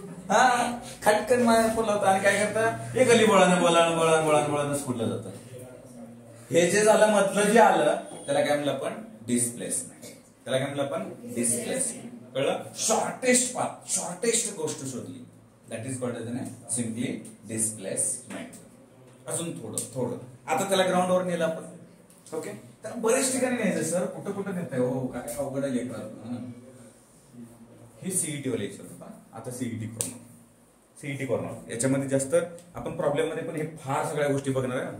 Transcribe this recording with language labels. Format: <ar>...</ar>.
<mr>हा खटकन माझ्या फोन लावता आणि काय करता? हे गली बोळानं स्कूलला जातं. हे जे झालं मधलं जे आलं त्याला काय म्हणलं आपण? डिस्प्लेसमेंट. त्याला काय म्हणलं आपण? डिस्प्लेसमेंट. कळलं? शॉर्टेस्ट पाथ, शॉर्टेस्ट गोष्ट शोधली.</mr> <en>That is called as simply displacement.</en> <mr>अजून थोडं आता त्याला ग्राउंडवर नेलं आपण. ओके, तर बरेच ठिकाणी न्यायचं. सर कुठं कुठं नेताय? हो काय अवघड आहे. हे सीईटी वाले होता. आता सीईटी कॉर्नर याच्यामध्ये जास्त आपण प्रॉब्लेम मध्ये पण हे फार सगळ्या गोष्टी बघणार आहे.</mr>